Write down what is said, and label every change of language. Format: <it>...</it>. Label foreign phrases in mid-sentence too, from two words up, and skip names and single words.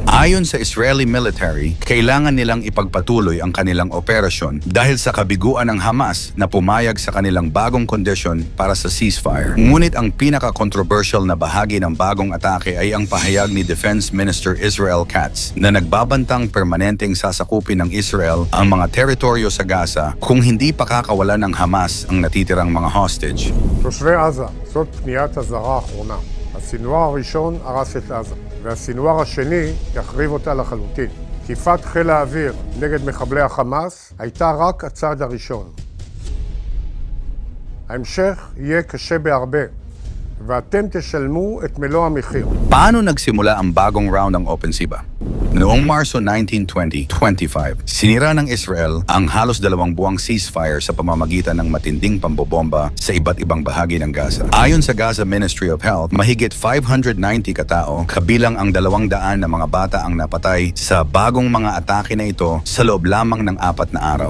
<tl>Ayon sa</tl> <en>Israeli military,</en> <tl>kailangan nilang ipagpatuloy ang kanilang operasyon dahil sa kabiguan ng Hamas na pumayag sa kanilang bagong kondisyon para sa ceasefire. Ngunit ang pinaka-controversial na bahagi ng bagong atake ay ang pahayag ni</tl> <en>Defense Minister</en> <tl>Israel Katz na nagbabantang permanenteng sasakupin ng Israel ang mga teritoryo sa Gaza kung hindi pakakawalan ng Hamas ang natitirang mga hostage.</tl> <he>תושבי עזה, זאת פניית הזרה האחרונה. הסינואר הראשון הרס את עזה, והסינואר השני יחריב אותה לחלוטין. תקיפת חיל האוויר נגד מחבלי החמאס הייתה רק הצעד הראשון. ההמשך יהיה קשה בהרבה. ואתם תשלמו את מלוא המחיר.</he> <tl>Paano nagsimula ang bagong round ng opensiba? Noong Marso 19, 2025, sinira ng Israel ang halos 2 buwang ceasefire sa pamamagitan ng matinding pambobomba sa iba't ibang bahagi ng Gaza. Ayon sa Gaza Ministry of Health, mahigit 590 katao, kabilang ang 200 na mga bata ang napatay sa bagong mga atake na ito sa loob lamang ng 4 na araw.</tl>